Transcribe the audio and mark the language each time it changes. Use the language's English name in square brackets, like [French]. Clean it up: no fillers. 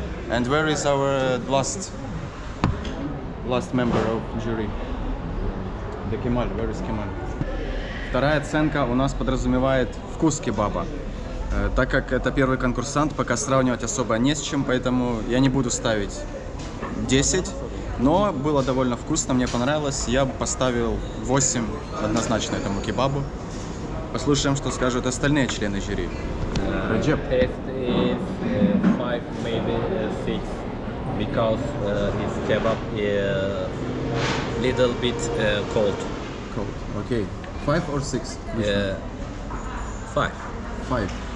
[English] And where is our last member of jury? The Kemal. Where is Kemal? [Russian] Вторая оценка у нас подразумевает вкус кебаба. Так как это первый конкурсант, пока сравнивать особо не с чем, поэтому я не буду ставить 10. Но было довольно вкусно, мне понравилось. Я бы поставил 8 однозначно этому кебабу. Послушаем, что скажут остальные члены жюри. Раджеп. [English] Taste is 5, maybe 6, because his kebab is little bit cold. Cold. Okay. 5 or 6? 5. 5.